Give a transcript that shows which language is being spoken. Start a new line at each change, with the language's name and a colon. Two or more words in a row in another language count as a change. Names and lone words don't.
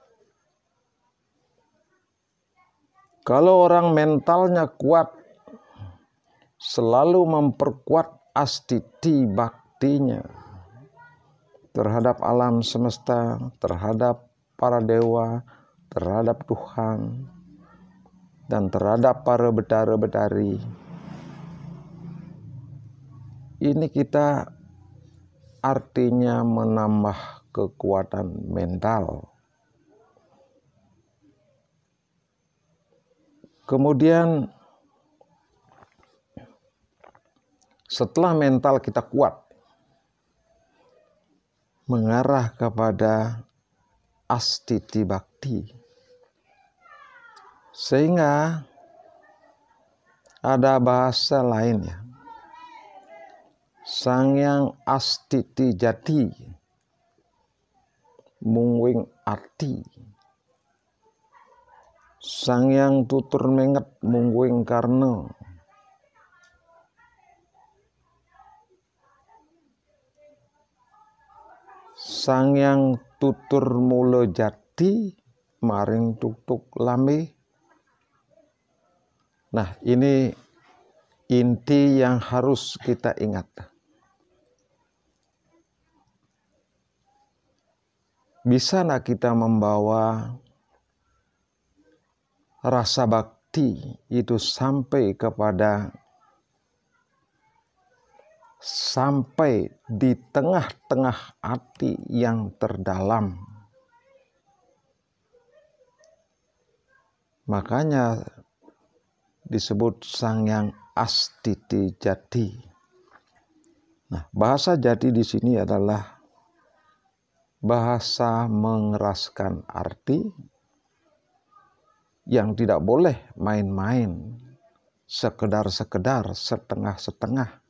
Indonesian: Kalau orang mentalnya kuat, selalu memperkuat astiti baktinya terhadap alam semesta, terhadap para dewa, terhadap Tuhan, dan terhadap para betara-betari. Ini kita artinya menambah kekuatan mental. Kemudian setelah mental kita kuat, mengarah kepada astiti bakti. Sehingga ada bahasa lain ya.
Kawi: Sangyang astiti jati mungwing ati. Sangyang tutur menget mungwing karna. Sangyang tutur mula jati maring tuk-tuk lambe.
Indonesian: Nah, ini inti yang harus kita ingat. Bisa nak kita membawa rasa bakti itu sampai di tengah-tengah hati yang terdalam. Makanya disebut sangyang astiti jati. Nah, bahasa jati di sini adalah bahasa mengeraskan arti yang tidak boleh main-main, sekedar-sekedar, setengah-setengah.